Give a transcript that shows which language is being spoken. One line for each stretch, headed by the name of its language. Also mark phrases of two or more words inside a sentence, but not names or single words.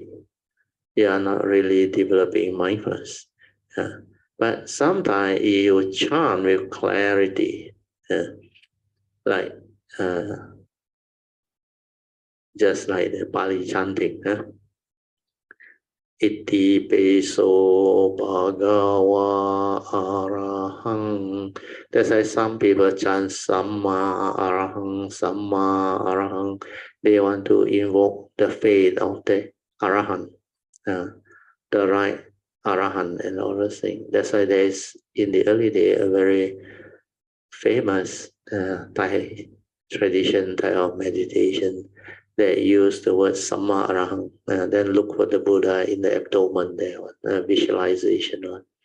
English: You are not really developing mindfulness. But sometimes you chant with clarity, like just like the Pali chanting.
Pali: Iti peso bhagawa arahang.
English: That's why some people chant
Pali: samma arahang, samma arahang.
English: They want to invoke the faith of the arahant, the right arahant and all those things. That's why there is in the early day a very famous Thai tradition, type of meditation that use the word
Pali: Samma Arahang,
English: then look for the Buddha in the abdomen there, visualization one.